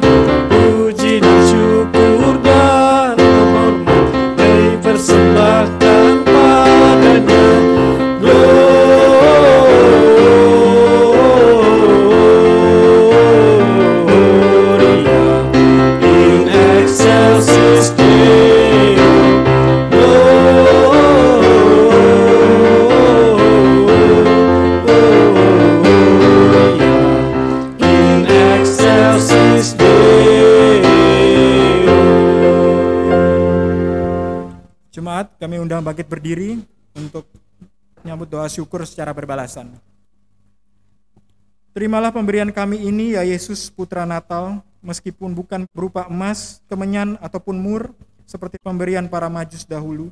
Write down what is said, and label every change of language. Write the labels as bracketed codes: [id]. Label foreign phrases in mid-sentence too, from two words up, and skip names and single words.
[id] Puji dan syukur dan hormat dipersembahkan padanya. [la] Gloria in excelsis Deo. In excelsis Deo. [id] Jemaat, kami undang bangkit berdiri untuk menyambut doa syukur secara berbalasan. Terimalah pemberian kami ini, ya Yesus, Putra Natal, meskipun bukan berupa emas, kemenyan, ataupun mur, seperti pemberian para majus dahulu.